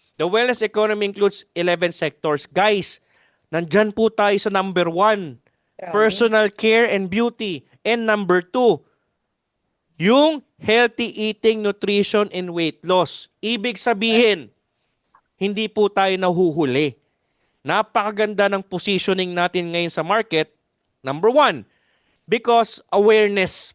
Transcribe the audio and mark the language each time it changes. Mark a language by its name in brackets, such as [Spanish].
[English] The wellness economy includes 11 sectors. [Filipino] Guys, nandyan po tayo sa number 1, Grabe. [English] personal care and beauty. And number 2, yung healthy eating, nutrition, and weight loss. [Filipino] Ibig sabihin, hindi po tayo nahuhuli. Napakaganda ng positioning natin ngayon sa market. [English] Number 1, because awareness.